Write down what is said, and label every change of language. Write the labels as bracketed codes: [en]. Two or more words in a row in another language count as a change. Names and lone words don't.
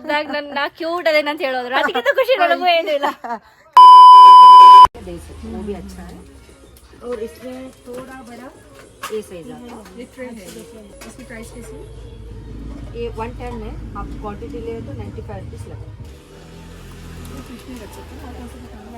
[kn] ಇದ್ದಾಗ ನನ್ನ ಕ್ಯೂಟ್ ಅದೇನ ಅಂತ ಹೇಳೋದ್ರು, ಅದಕ್ಕಿಂತ ಖುಷಿ ನನಗೂ ಏನೂ ಇಲ್ಲ. [hi] वो भी अच्छा है और इसमें थोड़ा बड़ा ए साइज आता है. इसकी प्राइस कैसी है? ये 110 है. आप क्वांटिटी ले तो 95 रुपीज़ लगेगा. कृष्ण रख सकते हैं. आप ऐसे बताना.